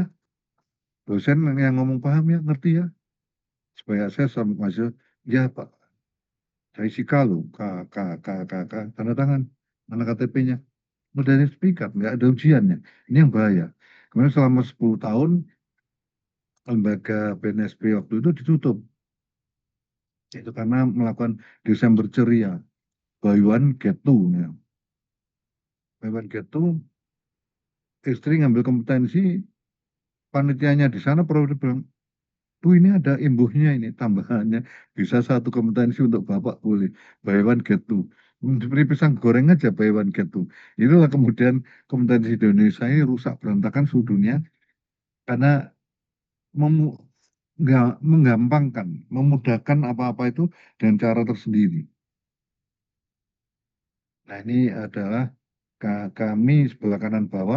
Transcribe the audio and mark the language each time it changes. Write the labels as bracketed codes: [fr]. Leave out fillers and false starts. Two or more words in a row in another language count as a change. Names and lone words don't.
[id] Dosen yang ngomong paham ya, ngerti ya. Supaya saya sama masuk, ya Pak, saya isi kalau, tanda tangan, mana KTP-nya. Modalnya sertifikat, nggak ada ujiannya. Ini yang bahaya. Kemudian selama 10 tahun, lembaga BNSP waktu itu ditutup. Itu karena melakukan Desember ceria, [en] buy one get two. Ya. Buy one get two, [id] istri ngambil kompetensi, panitianya di sana perlu bilang, Bu ini ada imbuhnya ini, tambahannya, bisa 1 kompetensi untuk Bapak boleh, [en] buy one get two. [id] diberi pisang goreng aja [en] buy one get two. [id] Itulah kemudian kompetensi di Indonesia ini rusak berantakan seluruh dunia karena menggampangkan, memudahkan apa-apa itu dengan cara tersendiri. Nah ini adalah kami sebelah kanan bawah.